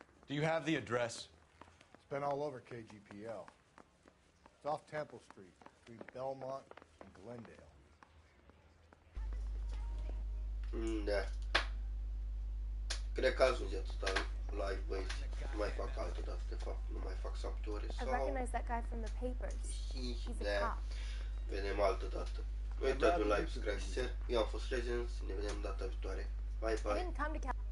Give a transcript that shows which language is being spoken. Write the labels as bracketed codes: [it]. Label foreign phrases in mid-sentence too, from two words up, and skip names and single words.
[en] Do you have the address? It's been all over KGPL. It's off Temple Street, between Belmont and Glendale. [ro] Da. Cred că ajunge atâta live, băieți. Nu mai fac altă dată, de fapt. Nu mai fac saptore [en] I [ro] sau... [en] recognize that guy from the papers. He's a [ro] Da. [en] cop. [ro] Vedem altă dată. Uitați un [en] like, subscribe, share. [ro] Eu am fost Legends. Ne vedem data viitoare. [en] Bye, I bye. didn't come to